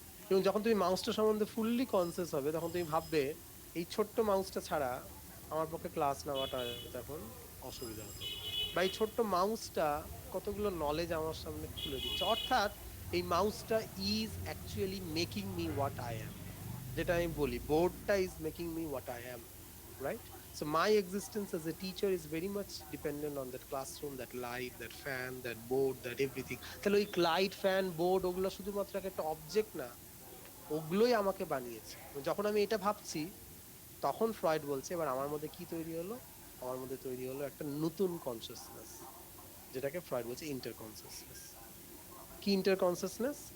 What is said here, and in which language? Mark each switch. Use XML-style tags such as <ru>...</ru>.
<bn>এবং যখন তুমি মাউসটা সম্বন্ধে ফুললি কনসিয়াস হবে তখন তুমি ভাববে এই ছোট্ট মাউসটা ছাড়া আমার পক্ষে ক্লাস নেওয়াটা এখন অসুবিধা হতো, বা এই ছোট্ট মাউসটা কতগুলো নলেজ আমার সামনে খুলে দিচ্ছে। অর্থাৎ এই মাউসটা</bn> <en>is actually making me what I am,</en> <bn>যেটা আমি বলি বোর্ডটা</bn> <en>Is making me what I am, right? So my existence as a teacher is very much dependent on that classroom, that light, that fan, that board, that everything.</en> <bn>তাহলে ওই light, fan, board ওগুলো শুধুমাত্র একটা object না, ওগুলোই আমাকে বানিয়েছে। যখন আমি এটা ভাবছি তখন ফ্রয়েড বলছে এবার আমার মধ্যে কি তৈরি হলো, আমার মধ্যে তৈরি হলো একটা নতুন কনসিয়াসনেস, যেটাকে ফ্রয়েড বলছে ইন্টার কনসিয়াসনেস। কি ইন্টার কনসিয়াসনেস?</bn>